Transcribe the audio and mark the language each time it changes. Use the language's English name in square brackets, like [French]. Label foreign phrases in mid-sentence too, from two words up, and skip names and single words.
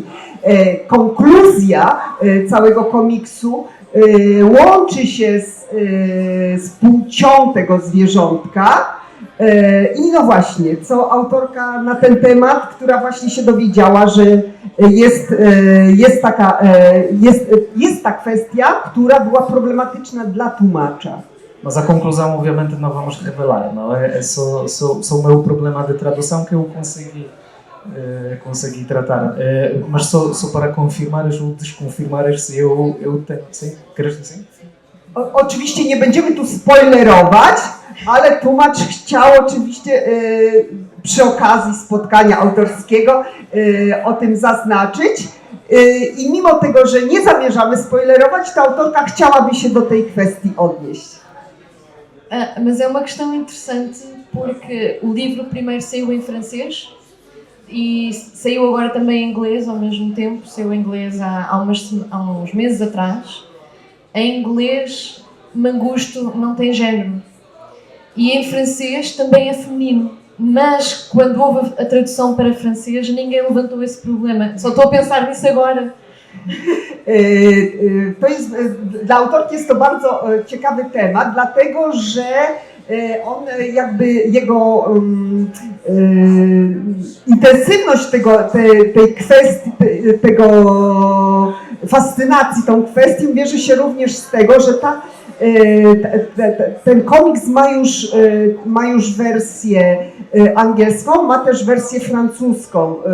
[Polish] Konkluzja całego komiksu łączy się z płcią tego zwierzątka i no właśnie, co autorka na ten temat, która właśnie się dowiedziała, że jest ta kwestia, która była problematyczna dla tłumacza. [Portuguese] Mas a conclusão, obviamente, não vamos revelar, não é? É só o meu problema de tradução que eu consegui tratar. Mas só para confirmares ou desconfirmares se eu tenho, sim? Queres dizer? [Polish] Oczywiście nie będziemy tu spoilerować, ale tłumacz chciał oczywiście przy okazji spotkania autorskiego o tym zaznaczyć. I mimo tego, że nie zamierzamy spoilerować, to autorka chciałaby się do tej kwestii odnieść. [Portuguese] Mas é uma questão interessante porque o livro primeiro saiu em francês e saiu agora também em inglês ao mesmo tempo, saiu em inglês há uns meses atrás. Em inglês, Mangusto não tem género e em francês também é feminino, mas quando houve a tradução para francês ninguém levantou esse problema, só estou a pensar nisso agora. [Polish] To jest, dla autorki jest to bardzo ciekawy temat, dlatego że on jakby jego intensywność tej kwestii, tego fascynacji tą kwestią bierze się również z tego, że ta ten komiks ma już wersję angielską, ma też wersję francuską.